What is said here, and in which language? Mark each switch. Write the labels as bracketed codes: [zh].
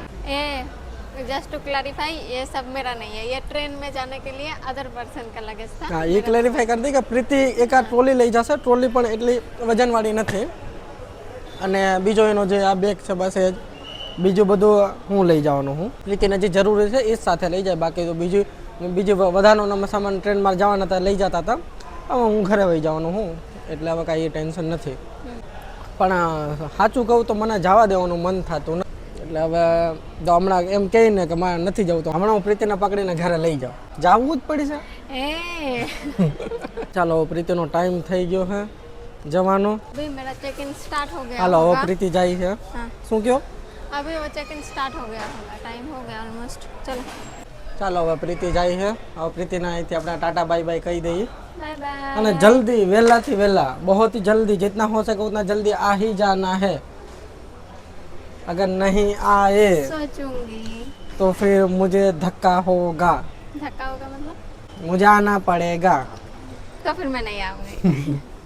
[en] uh just to clarify, [hi] ये सब मेरा नहीं है, ये ट्रेन में जाने के लिए [en] other person [hi] का लगेज था। [gu] હા, એ ક્લેરિફાઈ કરી દઈ કે પ્રીતિ એક આ ટ્રોલી લઈ જશે, ટ્રોલી પણ એટલી વજનવાળી નથી, અને બીજો એનો જે આ બેગ છે બસ એ જ, બીજું બધું હું લઈ જવાનું હું, પ્રીતિને જે જરૂરી છે એ જ સાથે લઈ જાય, બાકી તો બીજું વધારાનો સામાન ટ્રેનમાં જવાના હતા લઈ જતા હતા, હવે હું ઘરે વહી જવાનું હું, એટલે હવે કાંઈ ટેન્શન નથી। પણ સાચું કહું તો મને જવા દેવાનું મન થતું નથી, એટલે હવે તો હમણાં એમ કહીને કે મારે નથી જવું, તો હમણાં હું પ્રીતિને પકડીને ઘરે લઈ જાઉં, જવું જ પડશે। ए ચાલો પ્રીતિનો ટાઈમ થઈ ગયો છે જવાનો, [hi] अभी मेरा चेक इन स्टार्ट हो गया [gu] હાલો હવે [hi] होगा। [gu] પ્રીતિ જાય છે। हाँ શું કહો? [hi] अभी वो चेक इन स्टार्ट हो गया होगा, टाइम हो गया ऑलमोस्ट। चलो [gu] ચાલો હવે પ્રીતિ જાય છે, હવે પ્રીતિના અહીંથી આપણે ટાટા બાય બાય કહી દઈએ, [en] Bye bye. [gu] અને જલ્દી વહેલાથી વહેલા, [hi] बहुत ही जल्दी, जितना हो सके उतना जल्दी आ ही जाना है, अगर नहीं आए सोचूंगी। तो फिर मुझे धक्का होगा, धक्का होगा मतलब? मुझे आना पड़ेगा। तो फिर मैं नहीं आऊंगी।